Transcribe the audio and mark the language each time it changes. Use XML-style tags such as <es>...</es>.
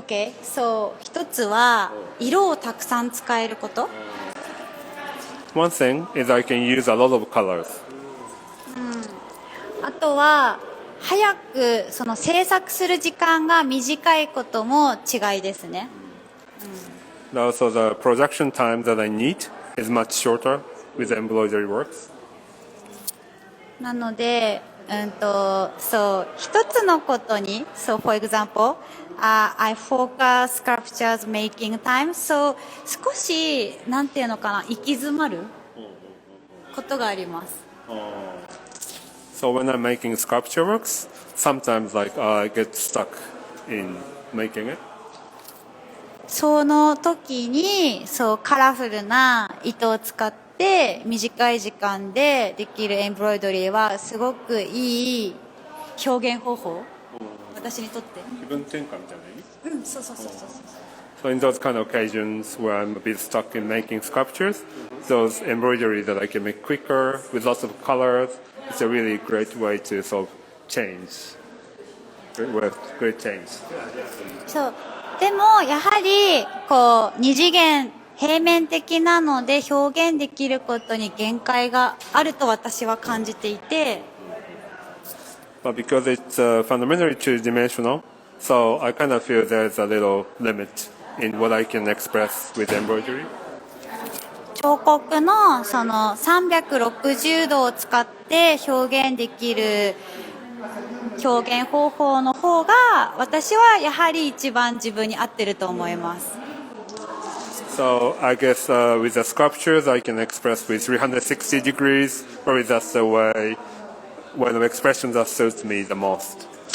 <en>OK So</en> <ja>一つは色をたくさん使えること</ja> <en>One thing is I can use a lot of colors.</en> <ja>あとは早くその制作する時間が短いことも違いですね。</ja> <en>Also the production time that I need is much shorter with embroidery works.</en> <ja>なので、そう一つのことに、</ja> <en>so for example, I focus sculptures making time, so</en> <ja>少しなんていうのかな、行き詰まることがあります。</ja> <en>So when I'm making sculpture works, sometimes like I get stuck in making it.</en> <ja>その時にそうカラフルな糸を使って短い時間でできるエンブロイドリーはすごくいい表現方法、私にとって。気分転換みたいな意味？そうそうそうそう。</ja> <en>So in those kind of occasions where I'm a bit stuck in making sculptures, those embroidery that I can make quicker with lots of colors, it's a really great way to sort of change. Great change.</en> <ja>そう。でもやはりこう二次元平面的なので表現できることに限界があると私は感じていて。</ja> <en>But because it's fundamentally two-dimensional, so I kind of feel there's a little limit in what I can express with embroidery.</en> <ja>彫刻のその360度を使って表現できる表現方法の方が私はやはり一番自分に合ってると思います。</ja> <en>So I guess with the sculptures I can express with 360 degrees, or that's the way when the expressions that suits me the most.</en>